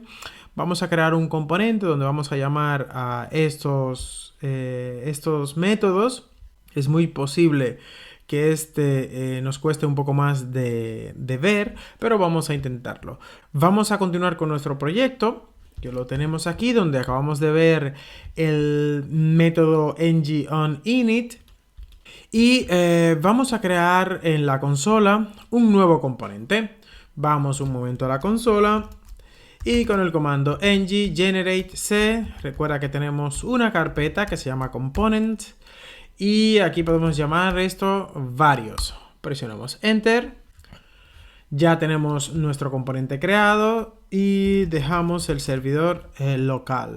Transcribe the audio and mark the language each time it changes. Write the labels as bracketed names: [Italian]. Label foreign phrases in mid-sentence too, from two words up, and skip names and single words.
[Spanish] Vamos a crear un componente donde vamos a llamar a estos métodos. Es muy posible que nos cueste un poco más de ver, pero vamos a intentarlo. Vamos a continuar con nuestro proyecto, que lo tenemos aquí, donde acabamos de ver el método ng on init. Y vamos a crear en la consola un nuevo componente. Vamos un momento a la consola. Y con el comando ng generate c, recuerda que tenemos una carpeta que se llama component. Y aquí podemos llamar esto varios. Presionamos Enter. Ya tenemos nuestro componente creado y dejamos el servidor local.